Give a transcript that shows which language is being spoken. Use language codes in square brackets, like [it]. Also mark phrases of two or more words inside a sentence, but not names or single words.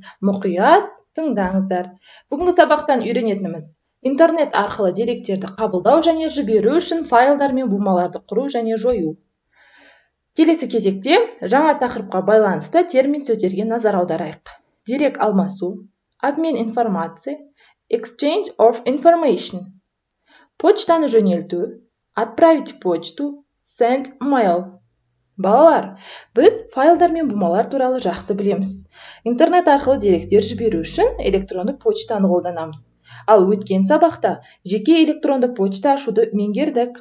[kk] Мұқият тыңдаңыздар. Бүгінгі сабақтан үйренетініміз интернет арқылы деректерді қабылдау және жіберу үшін файлдар мен бумаларды құру және жою. Келесі кезекте жаңа тақырыпқа байланысты термин сөздерге назар аударайық. Дерек алмасу, [ru] обмен информации, [en] exchange of information. [kk] Почтаны жөнелту, [ru] отправить почту, [en] send mail. [kk] Балалар, біз файлдар мен бумалар туралы жақсы білеміз. Интернет арқылы деректер жіберу үшін электронды почтаны қолданамыз. Ал өткен сабақта жеке электронды почта ашуды меңгердік.